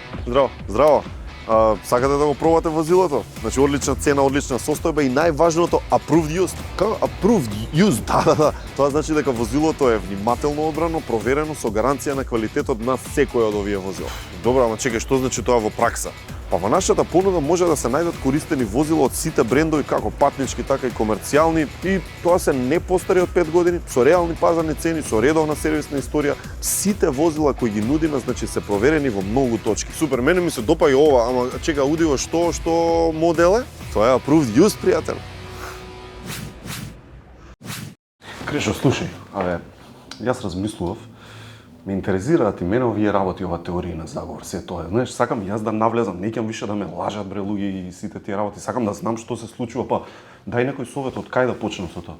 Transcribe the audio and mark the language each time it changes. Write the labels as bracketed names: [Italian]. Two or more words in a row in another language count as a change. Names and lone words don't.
[Macedonian] Здраво, здраво. Сакате да го пробате возилото? Значи одлична цена, одлична состојба и најважното [English] approved used. [Macedonian] Како [English] approved used? [Macedonian] Да. Тоа значи дека возилото е внимателно одбрано, проверено со гаранција на квалитетот на секој од овие возила. Добро, ама чекај, што значи тоа во пракса? Па во нашата понуда може да се најдат користени возила од сите брендови, како патнички, така и комерцијални, и тоа се не постари од 5 години, со реални пазарни цени, со редовна сервисна историја. Сите возила кои ги нудиме, значи се проверени во многу точки. Супер, мене ми се допаѓа ова, ама чека, удиво што модел е? Тоа е [English] approved used, [Macedonian] пријател. Крешо, слушај, јас размислував, ме интересираат и мене овие работи, ова теорија на заговор, се тоа. Знаеш, сакам јас да навлезам, не ќе више да ме лажат бре луѓе и сите тие работи. Сакам да знам што се случува, па дај некој совет од кај да почнем со тоа.